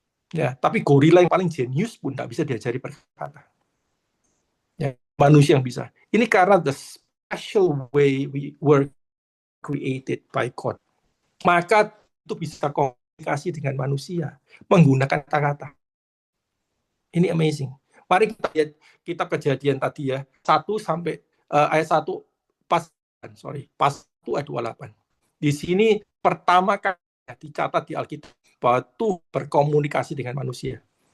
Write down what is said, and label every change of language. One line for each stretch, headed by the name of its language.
Indonesian: Ya, tapi gorila yang paling jenius pun tidak bisa diajari berkata. Ya, manusia yang bisa. Ini karena
English: the special way we were created by God.
Indonesian: Maka itu bisa komunikasi dengan manusia menggunakan kata-kata. Ini amazing. Mari kita lihat kitab Kejadian tadi ya, 1 sampai ayat 1 pas 1 ayat 28. Di sini pertama kali dicatat di Alkitab bahwa Tuhan berkomunikasi dengan manusia.